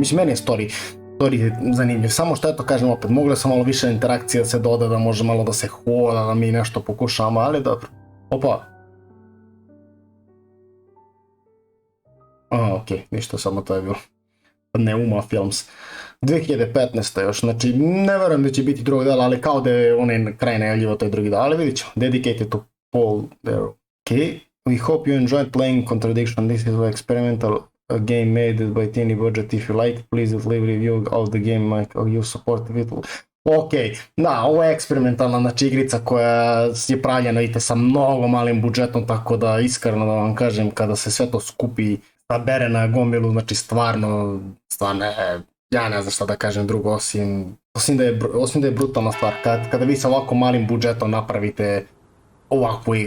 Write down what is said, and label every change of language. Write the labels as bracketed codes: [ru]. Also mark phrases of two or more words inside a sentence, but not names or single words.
[sr] Mislim, meni je story zanimljiv, samo što eto kažem opet, mogla sam malo više interakcija da se doda, da može malo da se hoda, da mi nešto pokušamo, ali dobro. Opa. Aha, okej, ništa, samo to je bilo. [en] Neuma Films. 2015. [sr] još, znači ne verujem da će biti drugog dela, ali kao da je onaj kraj najavljivo taj drugi dela, ali vidit ćemo. [en] Dedicated to Paul there. Okay. We hope you enjoyed playing Contradiction. This is an experimental game made by tiny budget. If you like, please leave review of the game. You support it. [sr] Ok, da, ovo je eksperimentalna znači igrica koja je pravljena vidite sa mnogo malim budžetom, tako da iskreno da vam kažem kada se sve to skupi, sabere na gomilu, znači stvarno, ja ne znam šta da kažem drugo osim da je brutalna stvar, kada vi sa ovako malim budžetom napravite ovakvu igru.